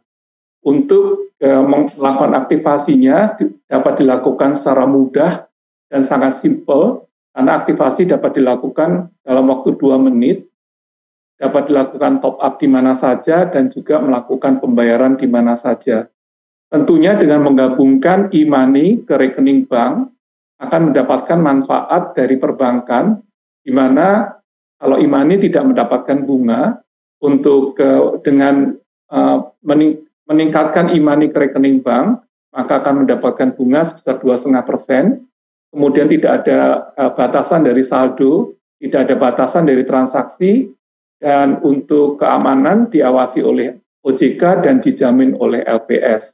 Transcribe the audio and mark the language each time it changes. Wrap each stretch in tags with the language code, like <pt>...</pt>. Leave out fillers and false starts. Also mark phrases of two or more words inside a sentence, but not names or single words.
<id>Untuk melakukan aktivasinya dapat dilakukan secara mudah dan sangat simpel, karena aktivasi dapat dilakukan dalam waktu 2 menit, dapat dilakukan</id> <en>top up</en> <id>di mana saja dan juga melakukan pembayaran di mana saja. Tentunya dengan menggabungkan e-money ke rekening bank akan mendapatkan manfaat dari perbankan, di mana kalau e-money tidak mendapatkan bunga, dengan meningkatkan e-money ke rekening bank, maka akan mendapatkan bunga sebesar 2,5%. Kemudian tidak ada batasan dari saldo, tidak ada batasan dari transaksi, dan untuk keamanan diawasi oleh OJK dan dijamin oleh LPS.</id>